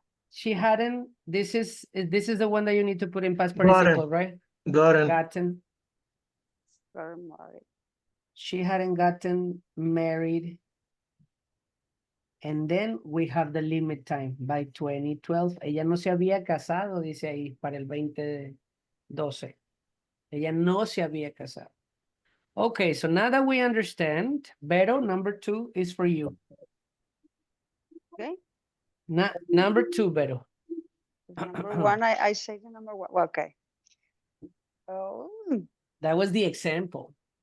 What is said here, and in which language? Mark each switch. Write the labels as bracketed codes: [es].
[en] she hadn't, this is the one that you need to put in past Gotten. participle, right? gotten. Gotten. Got married. She hadn't gotten married. And then we have the limit time by 2012. [es] Ella no se había casado, dice ahí, para el 2012. Ella no se había casado. [en] Okay, so now that we understand, Vero, number 2 is for you. Okay. Number 2, Vero. Number 1, I say the number 1. Okay. Oh, That was the example.